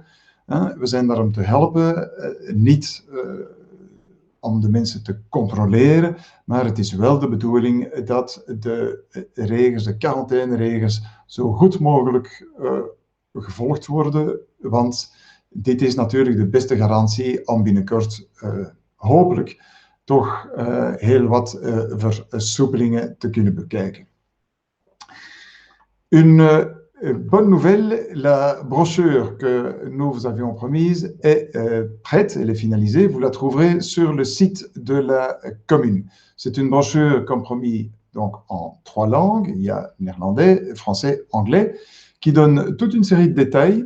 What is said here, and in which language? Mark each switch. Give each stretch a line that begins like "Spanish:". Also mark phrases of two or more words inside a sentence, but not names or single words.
Dutch: We zijn daar om te helpen, niet om de mensen te controleren, maar het is wel de bedoeling dat de regels, de quarantaineregels, zo goed mogelijk gevolgd worden, want dit is natuurlijk de beste garantie om binnenkort hopelijk toch heel wat versoepelingen te kunnen bekijken.
French: Une bonne nouvelle, la brochure que nous vous avions promise est prête, elle est finalisée, vous la trouverez sur le site de la commune. C'est une brochure comme promis donc en 3 langues, il y a néerlandais, français, anglais, qui donne toute une série de détails.